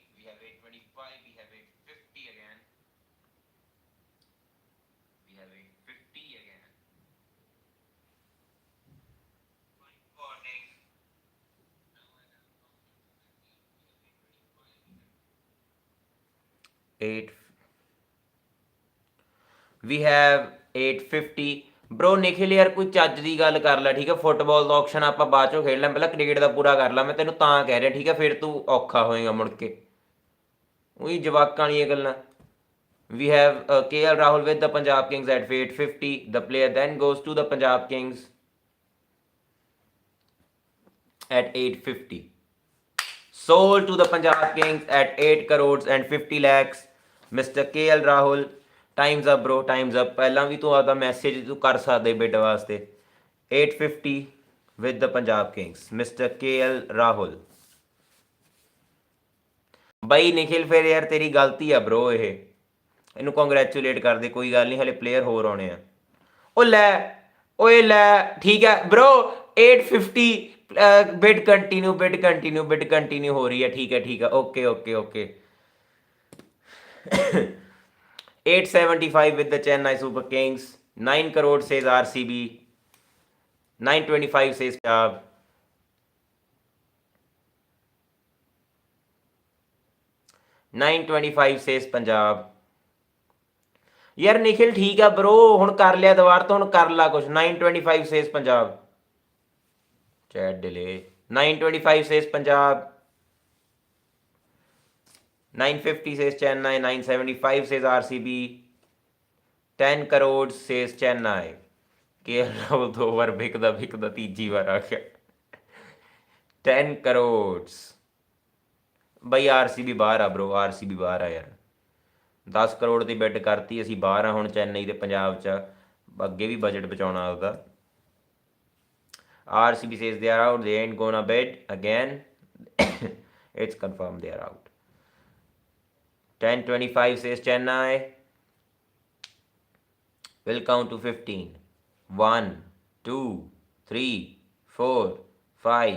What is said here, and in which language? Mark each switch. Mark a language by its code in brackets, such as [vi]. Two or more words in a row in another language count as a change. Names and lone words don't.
[en] We have 825. We have 850 again. We have 850 again. Final warning. Now I have counted to 15. We have 825. 8. We have 850. [pa] ਬ్రో ਨਿਖਿਲ ਯਾਰ ਕੋਈ ਚੱਜ ਦੀ ਗੱਲ ਕਰ ਲੈ, ਠੀਕ ਹੈ। ਫੁੱਟਬਾਲ ਦਾ ਆਕਸ਼ਨ ਆਪਾਂ ਬਾਅਦ ਚੋਂ ਖੇਡ ਲਾਂ, ਪਹਿਲਾਂ ਕ੍ਰਿਕਟ ਦਾ ਪੂਰਾ ਕਰ ਲਾਂ। ਮੈਂ ਤੈਨੂੰ ਤਾਂ ਕਹਿ ਰਿਹਾ, ਠੀਕ ਹੈ, ਫਿਰ ਤੂੰ ਔਖਾ ਹੋਏਗਾ ਮੁੜ ਕੇ ਉਹੀ ਜਵਾਕਾਂ ਵਾਲੀਆਂ ਗੱਲਾਂ। [en] We have KL Rahul with the Punjab Kings at 850. The player then goes to the Punjab Kings at 850. Sold to the Punjab Kings at 8 crores and 50 lakhs. Mr. KL Rahul. Time's up bro, time's up. [pa] ਪਹਿਲਾਂ ਵੀ ਤੂੰ ਆਪਦਾ ਮੈਸੇਜ ਤੂੰ ਕਰ ਸਕਦੇ ਬਿਡ ਵਾਸਤੇ। [en] 850 with the Punjab Kings. Mr. KL Rahul. [pa] ਬਾਈ ਨਿਖਿਲ ਫਿਰ ਯਾਰ ਤੇਰੀ ਗਲਤੀ ਆ ਬ్రో, ਇਹਨੂੰ ਕੰਗ੍ਰੈਚੁਲੇਟ ਕਰਦੇ, ਕੋਈ ਗੱਲ ਨਹੀਂ, ਹਲੇ ਪਲੇਅਰ ਹੋਰ ਆਉਣੇ ਆ। ਉਹ ਲੈ ਓਏ ਲੈ, ਠੀਕ ਹੈ ਬ్రో। 850 [en] bid continue, bid continue, bid continue [pa] ਹੋ ਰਹੀ ਹੈ, ਠੀਕ ਹੈ ਠੀਕ ਹੈ, [en] okay okay okay. 875 with the Chennai Super Kings. 9 crore says RCB. 925 says Punjab. 925 says Punjab. [pa] ਯਾਰ ਨਿਖਿਲ ਠੀਕ ਆ ਬ్రో, ਹੁਣ ਕਰ ਲਿਆ ਦੁਬਾਰ ਤੋਂ, ਹੁਣ ਕਰ ਲਾ ਕੁਛ। [en] 925 says Punjab. chat delay. 925 says Punjab. 950 says Chennai. 975 says RCB. 10 crores says Chennai. [pa] KL Rahul 2 ਵਾਰ ਵਿਕਦਾ ਤੀਜੀ ਵਾਰ ਆ ਗਿਆ। 10 crores। ਬਈ RCB ਬਾਹਰ ਆ ਬ్రో, RCB ਬਾਹਰ ਆ ਯਾਰ। 10 ਕਰੋੜ ਦੀ ਬਿਡ ਕਰਤੀ, ਅਸੀਂ ਬਾਹਰ ਆ ਹੁਣ ਚੈਨਈ ਤੇ ਪੰਜਾਬ 'ਚ। ਅੱਗੇ ਵੀ ਬਜਟ ਬਚਾਉਣਾ ਆਪਦਾ। [en] RCB says they are out. They ain't gonna bid again. It's confirmed they are out. 1025 says Chennai. Will count to 15. 1, 2, 3, 4, 5.